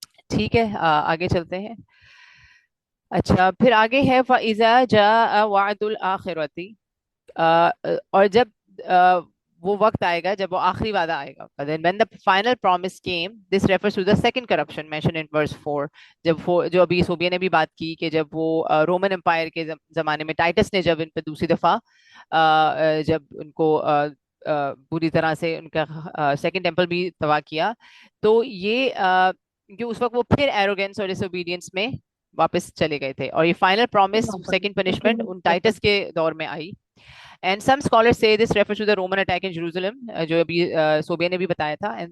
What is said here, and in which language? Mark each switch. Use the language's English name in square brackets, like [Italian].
[Urdu] ٹھیک ہے, آگے چلتے ہیں. اچھا, پھر آگے ہے [Arabic] فَإِذَا جَاءَ وَعْدُ الْآخِرَةِ, [Urdu] اور جب وہ وقت آئے گا جب وہ آخری وعدہ آئے گا. [English] Then when the final promise came, this refers to the second corruption mentioned in verse 4. [Urdu] جو ابھی صوبیہ نے بھی بات کی کہ جب وہ رومن امپائر کے زمانے میں ٹائٹس نے جب ان پہ دوسری دفعہ جب ان کو پوری طرح سے ان کا سیکنڈ ٹیمپل بھی تباہ کیا, تو یہ کہ اس وقت وہ پھر ایروگینس اور ڈس اوبیڈینس میں واپس چلے گئے تھے. اور یہ فائنل پرومس, سیکنڈ پنشمنٹ ان ٹائٹس کے دور میں آئی. [English] And some scholars say this refers to the Roman attack in Jerusalem, [Urdu] جو ابھی صوبیہ نے بھی بتایا تھا.